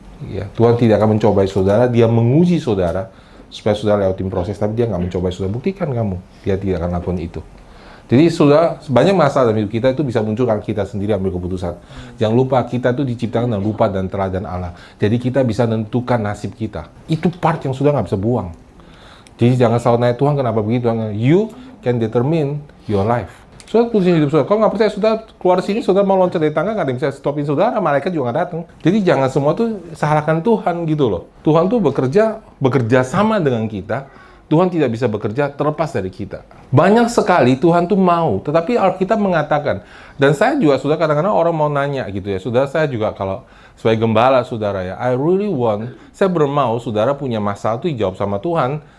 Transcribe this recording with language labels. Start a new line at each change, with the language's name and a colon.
Indonesian: Ya, Tuhan tidak akan mencobai saudara. Dia menguji saudara supaya saudara lewatin proses. Tapi dia nggak mencobai saudara. Buktikan kamu, dia tidak akan lakukan itu. Jadi sudah banyak masalah dalam hidup kita itu bisa muncul kalau kita sendiri ambil keputusan. Jangan lupa kita itu diciptakan dengan rupa dan teladan Allah. Jadi kita bisa menentukan nasib kita. Itu part yang sudah nggak bisa buang. Jadi jangan selalu nanya Tuhan kenapa begitu.
English: You can determine your life.
Indonesian: Saudara putusin hidup saudara. Kalau nggak percaya saudara keluar sini, saudara mau loncat dari tangga, nggak ada yang bisa stopin saudara. Malaikat juga nggak datang. Jadi jangan semua tuh salahkan Tuhan gitu loh. Tuhan tuh bekerja sama dengan kita. Tuhan tidak bisa bekerja terlepas dari kita. Banyak sekali Tuhan tuh mau, tetapi Alkitab mengatakan, dan saya juga sudah kadang-kadang orang mau nanya gitu ya, saudara saya juga kalau sebagai gembala saudara ya,
English: I really want,
Indonesian: saya bermau saudara punya masalah itu dijawab sama Tuhan.